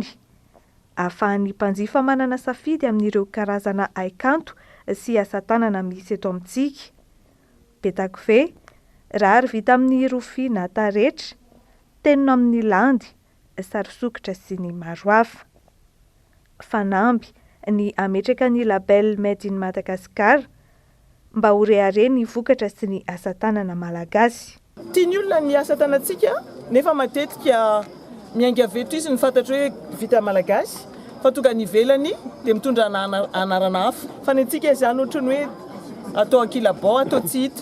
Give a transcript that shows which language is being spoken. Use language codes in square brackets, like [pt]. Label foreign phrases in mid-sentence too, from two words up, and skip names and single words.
[mg] Ahafahan'ny mpanjifa manana safidy amin'ireo karazana haikanto sy asa tanana misy eto amintsika. Betako ve, rary vita amin'ny rofia na taretra, tenona amin'ny landy, sary sokitra sy ny maro hafa. Fanamby ny ametraka ny label Made in Madagascar mba ho reare ny vokatra sy ny asa tanana malagasy. Tiany olona ny asa tanantsika nefa matetika miainga aveto izy ny fantatra hoe vita malagasy fa tonga ny ivelany dia mitondra anarana hafa fa ny antsika izany ohatrany hoe atao ankilabao atao tsy hita.